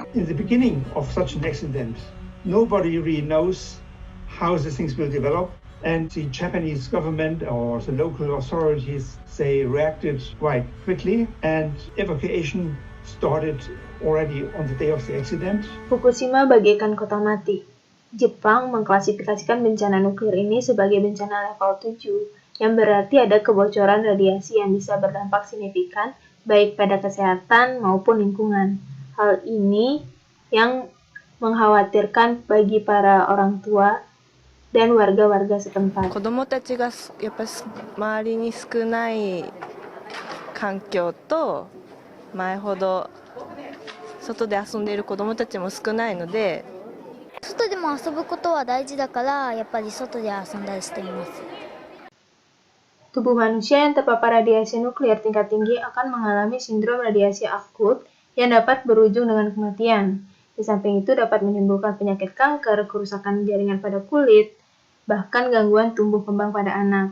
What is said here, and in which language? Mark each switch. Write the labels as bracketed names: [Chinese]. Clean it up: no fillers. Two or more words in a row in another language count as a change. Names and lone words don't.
[English] In the beginning of such an accident, nobody really knows how the things will develop. And the Japanese government or the local authorities, they reacted quite quickly and evacuation started already on the day of the accident. [Indonesian] Fukushima bagaikan kota mati. Jepang mengklasifikasikan bencana nuklir ini sebagai bencana level 7, yang berarti ada kebocoran radiasi yang bisa berdampak signifikan baik pada kesehatan maupun lingkungan. Hal ini yang mengkhawatirkan bagi para orang tua dan warga-warga setempat. [Japanese] 子どもたちがやっぱり周りに少ない環境と前ほど外で遊んでいる子どもたちも少ないので、外でも遊ぶことは大事だからやっぱり外で遊んだりしています。 [Indonesian] Tubuh manusia yang terpapar radiasi nuklir tingkat tinggi akan mengalami sindrom radiasi akut yang dapat berujung dengan kematian. Di samping itu dapat menimbulkan penyakit kanker, kerusakan jaringan pada kulit, bahkan gangguan tumbuh kembang pada anak.